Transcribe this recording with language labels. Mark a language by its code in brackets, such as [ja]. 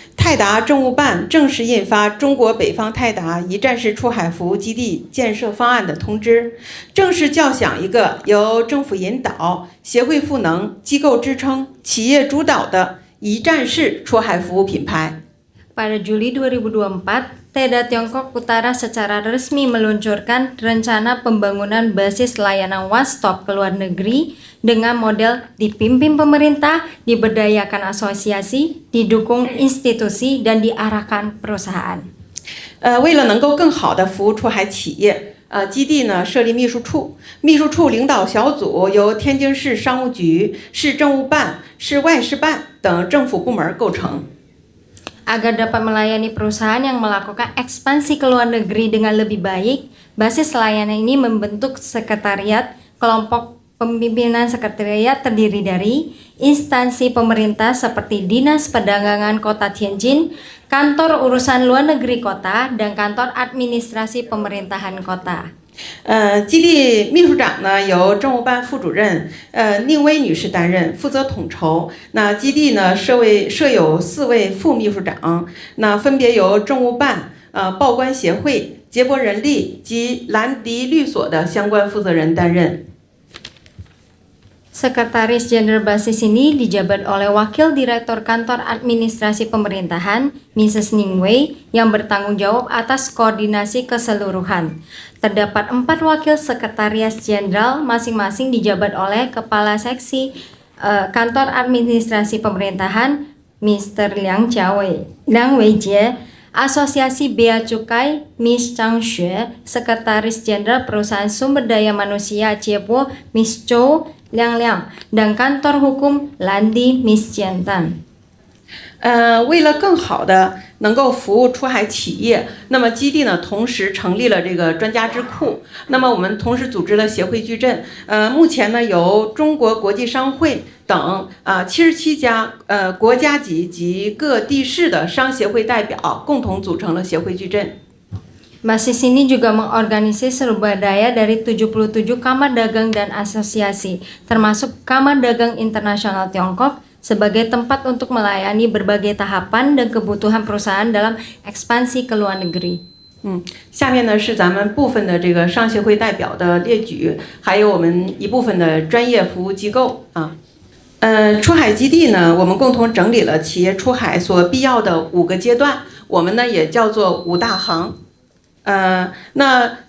[zh] 泰达政务办正式印发《中国北方泰达一站式出海服务基地建设方案》的通知，正式叫响一个由政府引导、协会赋能、机构支撑、企业主导的一站式出海服务品牌。 [id] Pada Juli 2024, TEDA Tiongkok Utara secara resmi meluncurkan rencana pembangunan basis layanan One Stop ke luar negeri dengan model dipimpin pemerintah, diberdayakan asosiasi, didukung institusi, dan diarahkan perusahaan. [zh] 为了能够更好地服务出海企业，基地呢设立秘书处，秘书处领导小组由天津市商务局、市政务办、市外事办等政府部门构成。 [id] Agar dapat melayani perusahaan yang melakukan ekspansi ke luar negeri dengan lebih baik, basis layanan ini membentuk sekretariat. Kelompok pimpinan sekretariat terdiri dari instansi pemerintah seperti Dinas Perdagangan Kota Tianjin, Kantor Urusan Luar Negeri Kota, dan Kantor Administrasi Pemerintahan Kota. [zh] 基地秘书长呢由政务办副主任宁薇女士担任，负责统筹。那基地呢设有4位副秘书长，那分别由政务办、报关协会、捷博人力及兰迪律所的相关负责人担任。 [id] Sekretaris Jenderal Basis ini dijabat oleh Wakil Direktur Kantor Administrasi Pemerintahan, Mrs. Ning Wei, yang bertanggung jawab atas koordinasi keseluruhan. Terdapat 4 wakil sekretaris jenderal, masing-masing dijabat oleh Kepala Seksi Kantor Administrasi Pemerintahan, Mr. Liang Weijie, Asosiasi Bea Cukai, Miss Chang Xue, Sekretaris Jenderal Perusahaan Sumber Daya Manusia Ciepo, Miss Zhou Liang, dan Kantor Hukum Landi, Miss Jian Tan. [zh] 为了更好的能够服务出海企业，那么基地呢同时成立了这个专家智库。那么我们同时组织了协会矩阵，目前呢由中国国际商会等77家国家级及各地市的商协会代表共同组成了协会矩阵。 [id] Basis ini juga mengorganisir swadaya dari 77 kamar dagang dan asosiasi, termasuk Kamar Dagang Internasional Tiongkok, sebagai tempat untuk melayani berbagai tahapan dan kebutuhan perusahaan dalam ekspansi ke luar negeri. [zh] 下面呢是咱们部分的这个商协会代表的列举，还有我们一部分的专业服务机构啊。出海基地呢，我们共同整理了企业出海所必要的5个阶段，我们呢也叫做5大行。那